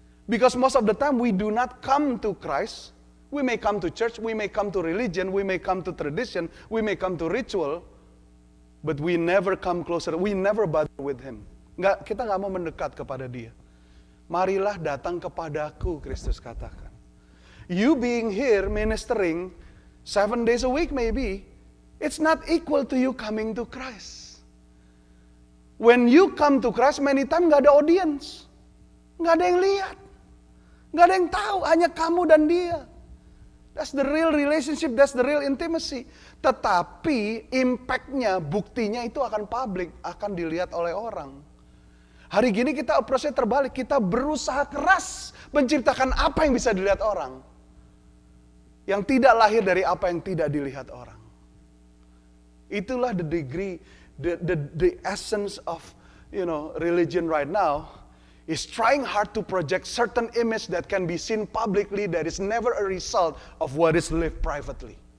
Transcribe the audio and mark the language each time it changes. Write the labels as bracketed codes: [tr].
[en] Because most of the time we do not come to Christ. We may come to church, we may come to religion, we may come to tradition, we may come to ritual, but we never come closer. We never bother with Him. [id] Kita nggak mau mendekat kepada Dia. Marilah datang kepadaku, Kristus katakan. [en] You being here ministering 7 days a week maybe, it's not equal to you coming to Christ. When you come to Christ, many times [id] nggak ada audience, nggak ada yang lihat, nggak ada yang tahu, hanya kamu dan Dia. [en] That's the real relationship, that's the real intimacy. [id] Tetapi impact-nya, buktinya itu akan public, akan dilihat oleh orang. Hari gini kita approach-nya terbalik, kita berusaha keras menciptakan apa yang bisa dilihat orang, yang tidak lahir dari apa yang tidak dilihat orang. [en] Itulah the degree, the essence of religion right now is trying hard to project certain image that can be seen publicly that is never a result of what is lived privately.